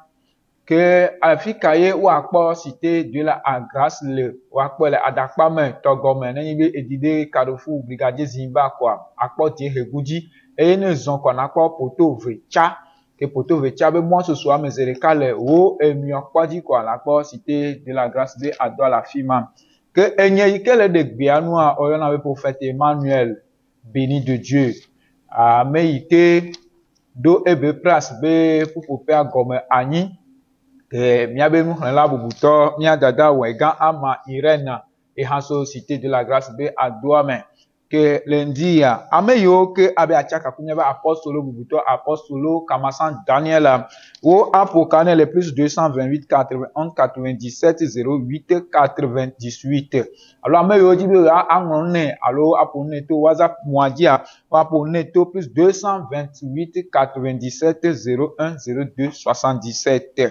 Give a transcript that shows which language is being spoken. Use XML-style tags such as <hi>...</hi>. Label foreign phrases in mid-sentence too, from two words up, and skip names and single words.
<ee>Ke afi ka ye woakpɔ</ee> <fr>Cité de la Grâce</fr> <ee>le woakpɔ le aɖakpa me tɔgɔme nenye be edi ɖe Kaɖofu Brigadier Zimba koa akpɔ tie hegu dzi eye ne zɔ koa nakpɔ poto ve tsa. Ke poto ve tsa be mɔ soso ame ze ɖeka le wo emiɔ kpɔ dzi koa nakpɔ</ee> <fr>Cité de la Grâce</fr> <ee>be adoa le afi ma. Ke enye yi ke le ɖe gbea nua oyɔna be prophète Emmanuel</ee> <fr>béni de Dieu.</fr> <ee>Ame yi ke ɖo ebe place be ƒuƒoƒea gɔme anyi. Ke miabe nuxlẽla bubutɔ mia dada Wɛgã Ama Irene ehã so</ee> <fr>Cité de la Grâce</fr> <ee>be adoa me. Ke le ŋdi ya ame yiwo ke abe atsaka ku miabe apɔstolo bubutɔ apɔstolo Kamasan Daniel wo aƒo ka ne le plus 228 81 97 08 98 alo ame yiwo dzi be aŋlɔ ne alo aƒo ne to WhatsApp moa dzia woaƒo ne to plus 228 97 01 02 77.</ee>